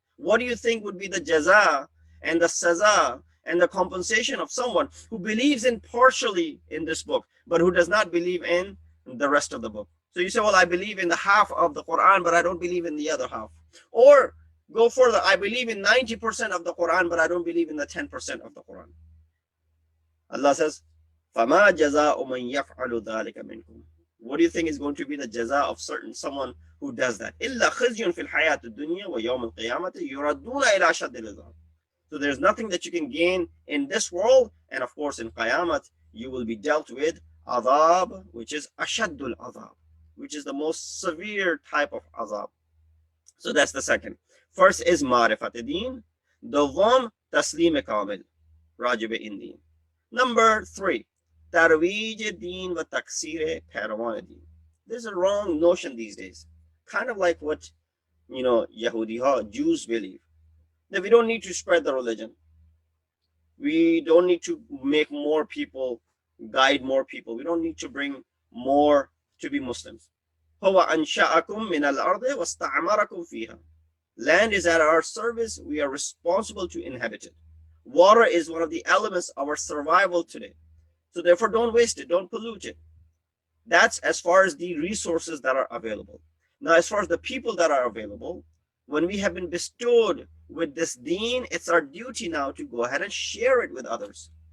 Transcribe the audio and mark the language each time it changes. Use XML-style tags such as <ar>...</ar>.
<en>What do you think would be the jaza and the saza and the compensation of someone who believes in partially in this book, but who does not believe in the rest of the book? So you say, well, I believe in the half of the Quran, but I don't believe in the other half. Or go further, I believe in 90% of the Quran, but I don't believe in the 10% of the Quran. Allah says,</en> <ar>فَمَا جَزَاءُ مَنْ يَفْعَلُ ذَلِكَ مِنْكُمْ.</ar> <en>What do you think is going to be the jaza of someone who does that?</en> <ar>إِلَّا خِزْيٌ فِي الْحَيَاةِ الدُّنْيَا وَيَوْمِ الْقِيَامَةِ يُرَدُّونَ إِلَى أَشَدِّ الْعَذَابِ.</ar> <en>So there's nothing that you can gain in this world, and of course in Qiyamah, you will be dealt with adhab, which is ashaddul adhab, which is the most severe type of azab. So that's the second. First is ma'rifat din.</en> <fa>Dovam taslim kamil. Rajib in din.</fa> <en>Number three,</en> <fa>tarweej din wa taksir pehrawan din.</fa> <en>There's a wrong notion these days. Kind of like what, Yahudi, Jews believe. That we don't need to spread the religion. We don't need to make more people, guide more people. We don't need to bring more to be Muslims.</en> <ar>هو أنشأكم من الأرض واستعمركم فيها.</ar> <en>Land is at our service. We are responsible to inhabit it. Water is one of the elements of our survival today. So therefore, don't waste it. Don't pollute it. That's as far as the resources that are available. Now, as far as the people that are available, when we have been bestowed with this deen, it's our duty now to go ahead and share it with others.</en>